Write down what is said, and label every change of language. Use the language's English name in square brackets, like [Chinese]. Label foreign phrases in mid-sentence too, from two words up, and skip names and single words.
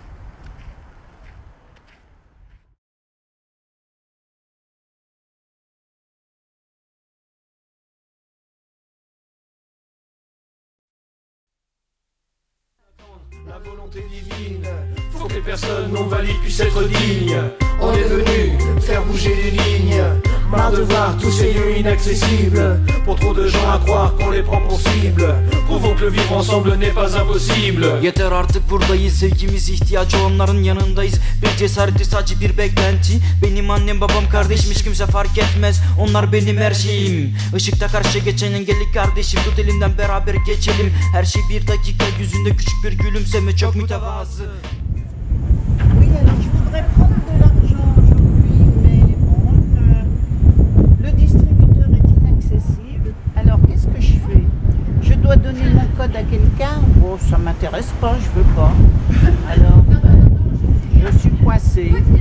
[French] La volonté divine, faut que les personnes non valides puissent être dignes. On est venu faire bouger les lignes, marre de voir tous ces lieux inaccessibles. Pour trop de gens à croire qu'on les prend pour cible, prouvons que le vivre ensemble n'est pas impossible. [Turkish] Yeter artık buradayız, sevgimiz ihtiyacı olanların yanındayız. Bir cesareti sadece bir beklenti. Benim annem babam kardeşim hiç kimse fark etmez. Onlar benim her şeyim. Işıkta karşıya geçen engelli kardeşim, tut elimden beraber geçelim. Her şey bir dakika, yüzünde küçük bir gülümseme, çok mütevazı. [French] Oui, alors je voudrais prendre de l'argent aujourd'hui, mais bon, le distributeur est inaccessible. Alors qu'est-ce que je fais? Je dois donner mon code à quelqu'un? Bon, ça m'intéresse pas, je veux pas. Alors, je suis coincée.